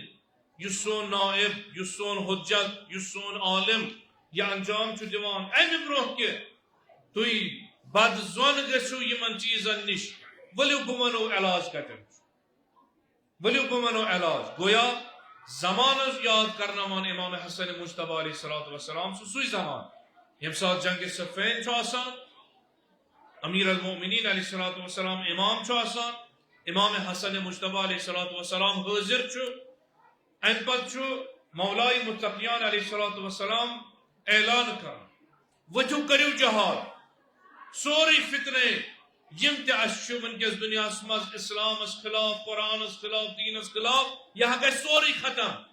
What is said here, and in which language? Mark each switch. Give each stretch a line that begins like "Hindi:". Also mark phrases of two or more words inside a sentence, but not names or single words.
Kashmiri: یُس سون نائب یُس سون حجت یُس سون عالم یہ انجام چھُ دِوان امہِ برونٛہہ کہِ تُہۍ بد زون گژھِو یِمن چیٖزن نِش ؤلِو بہٕ ونو علاج کتٮ۪ن چھُ ؤلِو بہٕ ونو علاج گویا زمانس یاد کرناوان امام حسن مجتبیٰ
Arabic: علیہ الصلوۃ
Kashmiri: والسلام سُے زمان ییٚمہِ ساتہٕ جنگِ صفین چھُ آسان امیر المؤمنین
Arabic: علیہ الصلوۃ والسلام
Kashmiri: امام چھُ آسان امام حسن مجتبیٰ
Arabic: علیہ الصلوۃ والسلام
Kashmiri: حاضر چھُ امہِ پتہٕ چھُ مولائے متقیان
Arabic: علیہ الصلوۃ والسلام
Kashmiri: اعلان کران ؤتھِو کٔرِو جہاد سورُے فتنے یم تہِ اَسہِ چھُ وٕنکیٚس دُنیاہس منٛز اسلامس خلاف قرآنس خلاف دیٖنس خلاف یہِ گژھِ سورُے ختم